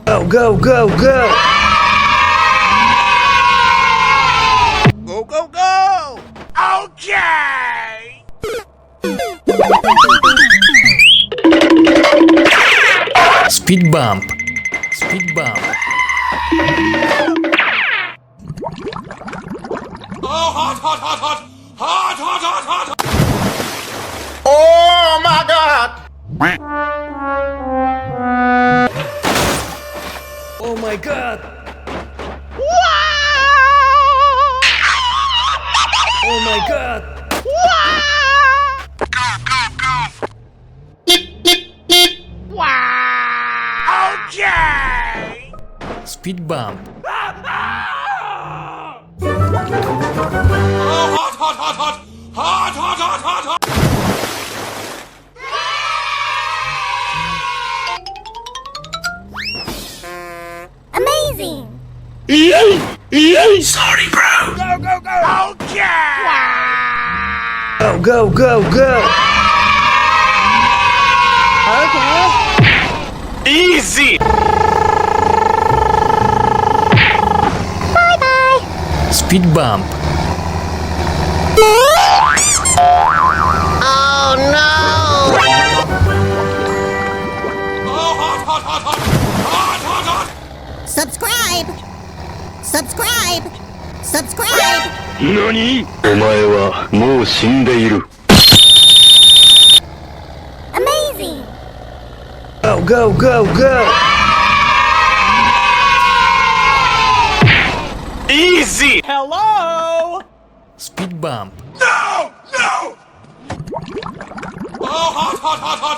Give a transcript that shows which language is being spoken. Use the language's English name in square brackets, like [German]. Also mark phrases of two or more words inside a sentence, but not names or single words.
[English] Go, go, go, go! Go, go, go! Okay! Speed bump. Speed bump. Oh, hot, hot, hot, hot! Hot, hot, hot, hot, hot! Oh my God! Oh my god. Oh my god. Go, go, go! Wow! Okay! Speed bump. Oh, hot, hot, hot, hot! Hot, hot, hot, hot, hot! Amazing! Sorry, bro. Go, go, go! Okay! Wow! Go, go, go, go! Okay. Easy! Speed bump. Oh no! Oh, hot, hot, hot, hot! Hot, hot, hot! Subscribe! Subscribe! Subscribe! [Japanese] 何？お前はもう死んでいる。 [English] Amazing! Go, go, go, go! Easy! Hello? Speed bump. No! No! Oh, hot, hot, hot, hot!